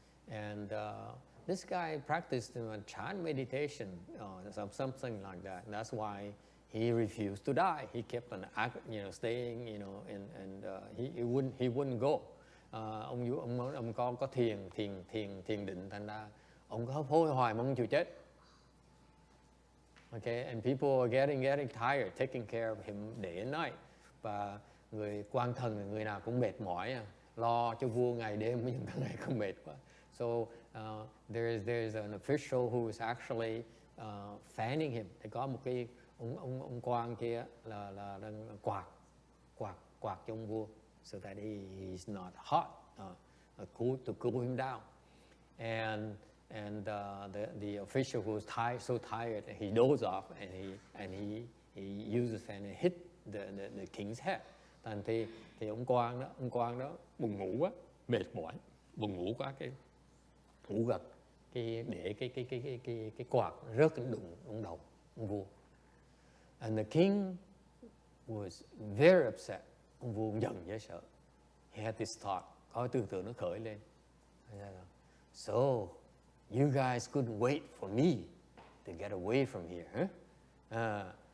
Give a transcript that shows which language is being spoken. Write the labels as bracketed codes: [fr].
[en] And this guy practiced chant meditation, something like that. And that's why he refused to die. He kept on, staying, and he wouldn't go. [vi] Ông có thiền định, thành ra ông có hấp hối hoài mà ông chịu chết. [en] Okay, and people are getting tired taking care of him day and night. [vi] Và người quan thần, người nào cũng mệt mỏi, lo cho vua ngày đêm, những ngày không mệt quá. [en] So there's an official who is actually fanning him. [vi] Thì có một cái ông quan kia là đang quạt cho ông vua, [en] so that he's not hot, to cool him down. And the official who was so tired, he dozed off, and he uses and hit the king's head. [vi] Thành thì ông quan đó buồn ngủ quá, mệt mỏi, buồn ngủ quá, cái ngủ gật, để cái quạt rớt đụng ông đầu ông vua. [en] And the king was very upset. [vi] Ông vua giận dễ sợ. [en] He had this thought, [vi] có tư tưởng nó khởi lên. [en] So you guys couldn't wait for me to get away from here, huh?